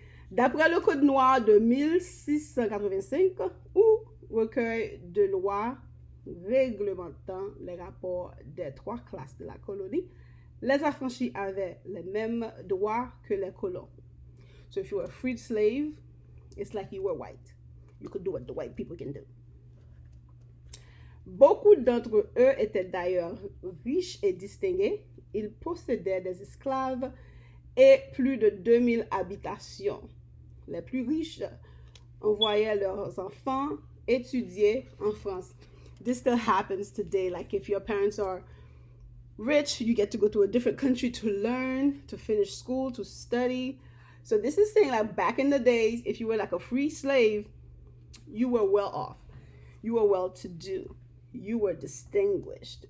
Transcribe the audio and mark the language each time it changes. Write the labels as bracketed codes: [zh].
[fr] D'après le Code noir de 1685 ou recueil de lois réglementant les rapports des 3 classes de la colonie, les affranchis avaient les mêmes droits que les colons. [en] So if you were a freed slave, it's like you were white. you could do what the white people can do. [fr] Beaucoup d'entre eux étaient d'ailleurs riches et distingués. Ils possédaient des esclaves et plus de 2000 habitations. Les plus riches envoyaient leurs enfants étudier en France. [en] This still happens today. Like if your parents are rich, you get to go to a different country to learn, to finish school, to study. So this is saying like back in the days, if you were like a free slave, you were well off. You were well to do. You were distinguished.